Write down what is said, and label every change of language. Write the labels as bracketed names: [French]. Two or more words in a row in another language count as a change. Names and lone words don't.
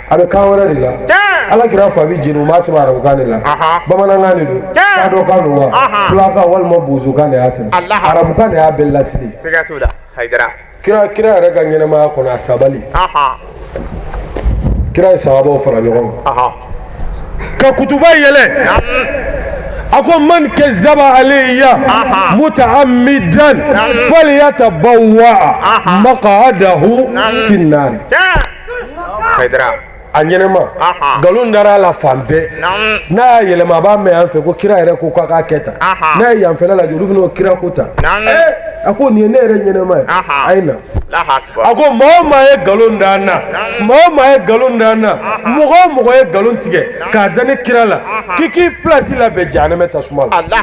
[Bambara] a bɛ kan wɛrɛ de la Ala kira fa bɛ jeni u m'a sɛbɛn arabukan de la bamanankan de don kadɔkan don wa fulakan walima bozokan de y'a sɛbɛn arabukan de y'a bɛɛ lasili kira yɛrɛ ka ɲɛnamaya kɔnɔ a sabali kira ye sahabaw fara ɲɔgɔn kan ka kutuba yɛlɛ a ko [Arabic] من كذب علي متعمدا فليتبوأ مقعده في النار [Bambara] a ɲɛnɛma nkalon dara la fan bɛɛ n'a y'a yɛlɛma a b'a mɛn yan fɛ ko kira yɛrɛ ko k'a k'a kɛ tan n'a ye yanfɛla lajɛ olu fana ko kira ko tan a ko nin ye ne yɛrɛ ɲɛnɛma ye a ye na a ko maa o maa ye nkalon da an na maa o maa ye nkalon da an na mɔgɔ o mɔgɔ ye nkalon tigɛ k'a da ne kira la k'i k'i pilasi labɛn jahanɛmɛ tasuma la